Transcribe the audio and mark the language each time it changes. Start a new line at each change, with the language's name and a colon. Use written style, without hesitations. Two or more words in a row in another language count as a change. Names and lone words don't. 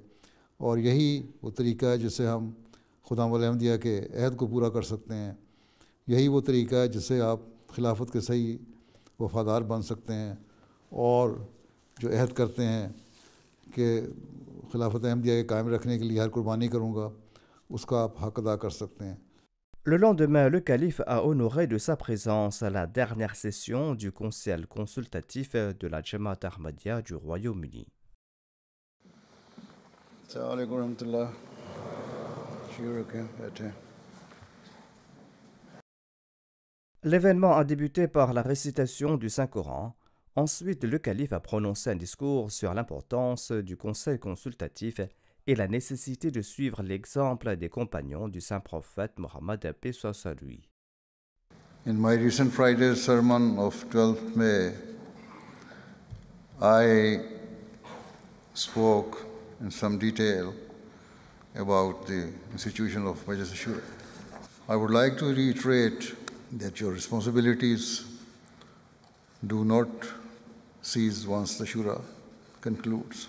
Urdu: اور یہی وہ طریقہ ہے جس سے ہم خدا الحمدیہ کے عہد کو پورا کر سکتے ہیں. یہی وہ طریقہ ہے جس سے آپ خلافت کے صحیح وفادار بن سکتے ہیں اور جو عہد کرتے ہیں کہ خلافت احمدیہ کے قائم رکھنے کے لیے ہر قربانی کروں گا، اس کا آپ حق ادا کر سکتے ہیں.
French: Le lendemain, le calife a honoré de sa présence à la dernière session du conseil consultatif de la Jamaat Ahmadiyya du Royaume-Uni.
Arabic: السلام عليكم ورحمة الله.
French: L'événement a débuté par la récitation du Saint-Coran. Ensuite, le calife a prononcé un discours sur l'importance du conseil consultatif et la nécessité de suivre l'exemple des compagnons du saint prophète Mohammed paix soit sur lui.
English: In my recent Friday's sermon of 12th May I spoke in some detail about the institution of Majlis Shura. I would like to reiterate that your responsibilities do not cease once the Shura concludes.